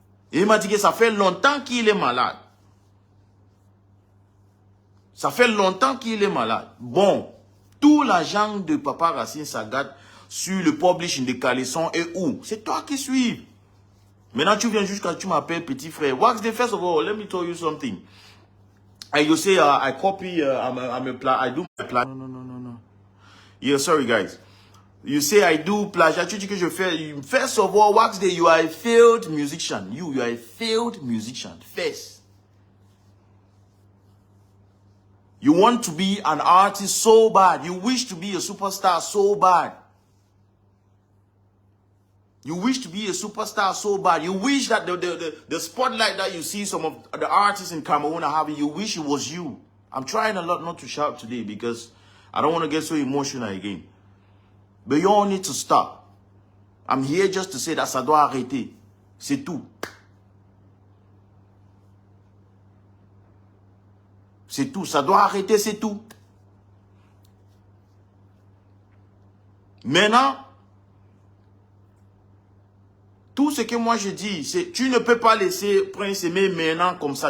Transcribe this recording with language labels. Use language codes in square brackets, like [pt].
[fr] Et il m'a dit que ça fait longtemps qu'il est malade. Ça fait longtemps qu'il est malade. Bon, tout l'argent de papa Racine Sagat sur le publishing de Calisson est où? C'est toi qui suis. Maintenant, tu viens jusqu'à tu m'appelles petit frère. [en] Waxday, first of all, let me tell you something. And you say, I copy, I do my plagiat. No. Yeah, sorry guys. You say I do plagiat. [fr] Tu dis que je fais. [en] First of all, Waxday, you are a failed musician. You are a failed musician. First. You want to be an artist so bad. You wish to be a superstar so bad. You wish to be a superstar so bad. You wish that the spotlight that you see some of the artists in Cameroon are having, you wish it was you. I'm trying a lot not to shout today because I don't want to get so emotional again. But you all need to stop. I'm here just to say that [fr] ça doit arrêter. C'est tout. C'est tout. Ça doit arrêter, c'est tout. Maintenant, tout ce que moi je dis, c'est tu ne peux pas laisser Prince Aimé maintenant comme ça.